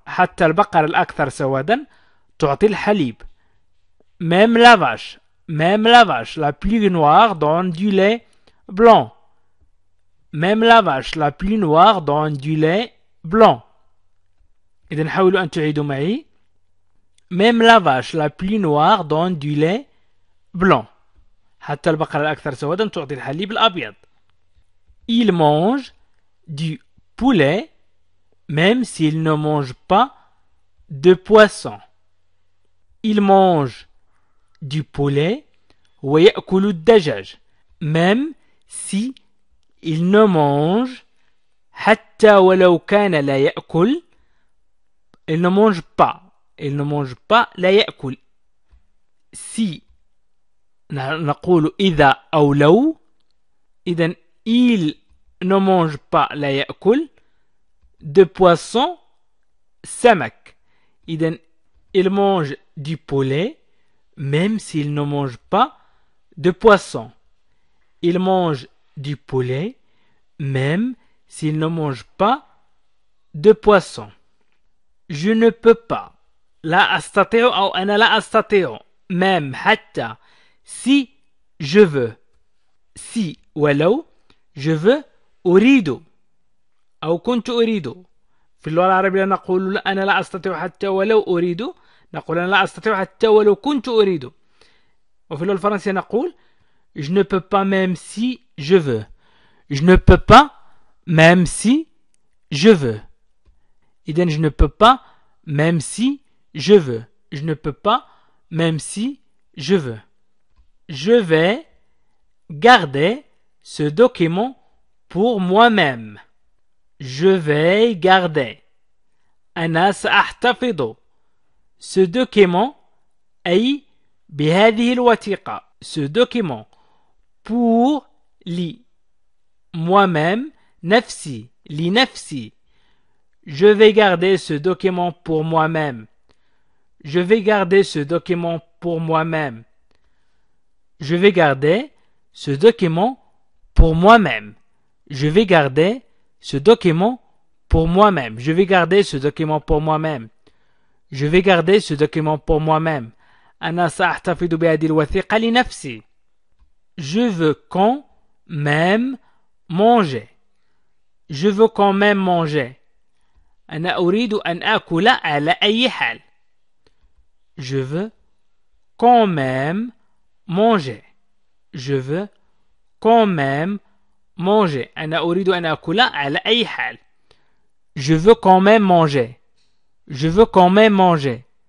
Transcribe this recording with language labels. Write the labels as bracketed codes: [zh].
[ar] حتى البقرة الأكثر سوادا تعطي الحليب. [fr] Même la vache la plus noire donne du lait blanc. Même la vache la plus noire donne du lait blanc. [ar] إذن حاولوا أن تعيدوا معي. [fr] Même la vache la plus noire donne du lait blanc. [ar] حتى البقرة الأكثر سوادا تعطي الحليب الأبيض. [fr] Il mange du poulet même s'il ne mange pas de poisson. Il mange du poulet [ar] ويأكل الدجاج. [fr] Même si il ne mange [ar] حتى ولو كان لا يأكل. [fr] Il ne mange pas [ar] لا يأكل. Si نقول إذا أو لو. إذن [fr] il ne mange pas [ar] لا يأكل [fr] de poisson [ar] سمك. إذن [fr] il mange du poulet même s'il ne mange pas de poisson. Il mange du poulet même s'il ne mange pas de poisson. Je ne peux pas. [ar] لا أستطيع أو أنا لا أستطيع. [fr] même [ar] حتى [fr] si je veux. si [ar] ولو [fr] je veux [ar] أريد أو كنت أريد. في اللغة العربية نقول أنا لا أستطيع حتى ولو أريد. نقول أنا لا أستطيع حتى ولو كنت أريد. وفي اللغة الفرنسية نقول [fr] je ne peux pas même si je veux. Je ne peux pas même si je veux. [ar] إذن [fr] je ne peux pas même si je veux. Je ne peux pas même si je veux. Je vais garder ce document pour moi-même. Je vais garder. [ar] أنا سأحتفظ. [fr] Ce document [ar] أي بهذه الوثيقة. [fr] Ce document pour [ar] لي [fr] moi-même [ar] نفسي لنفسي. [fr] Je vais garder ce document pour moi-même. Je vais garder ce document pour moi-même. Je vais garder ce document pour moi-même. Je vais garder ce document pour moi-même. Je vais garder ce document pour moi-même. Je vais garder ce document pour moi-même. [ar] أنا سأحتفظ بهذه الوثيقة لنفسي. [fr] Je veux quand même manger. Je veux quand même manger. [ar] أنا أريد أن آكل على أي حال. [fr] Je veux quand même manger. Je veux quand même manger. [ar] أنا أريد أن آكل على أي حال. [fr] Je veux quand même manger. Je veux quand même manger.